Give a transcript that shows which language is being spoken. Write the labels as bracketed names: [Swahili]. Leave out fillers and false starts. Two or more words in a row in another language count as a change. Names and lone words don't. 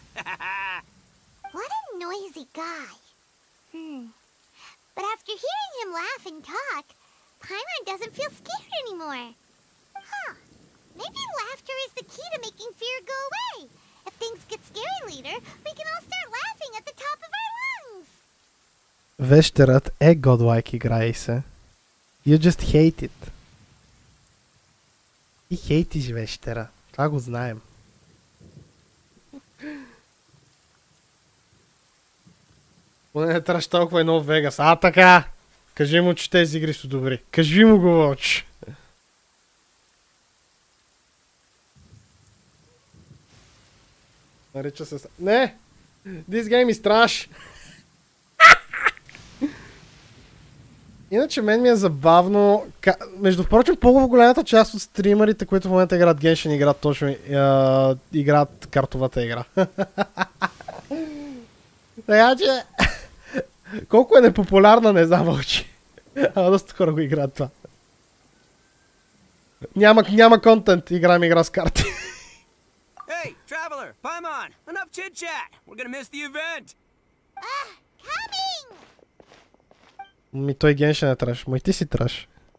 [English] What a noisy guy. But after hearing him laugh and talk, Paimon doesn't feel scared anymore. Huh. Maybe laughter is the key to making fear go away. If things get scary later, we can all start laughing at the top of our lungs. [Bulgarian] Вещерът е godlike, играй се. [English] You just hate it. [Bulgarian] И хейтиш вещера. Това го знаем. Поне не трябваше толкова едно в Вегас. А, така! Кажи му, че тези игри са добри. Кажи му го, Вълч. Нарича се... Не! [English] This game is trash! [Bulgarian] Иначе мен ми е забавно. Между прочим, по-голямата част от стримерите, които в момента играят Genshin, играят точно играят картовата игра. Така че... Колко е непопулярна, не знам, Вълчи. Ама доста хора го играят това. Няма контент, играем игра с карти. [English] Hey, traveler, Paimon, enough chit-chat. We're gonna miss the event. Coming! [Bulgarian] Ми той Genshin е траш, мой ти си траш.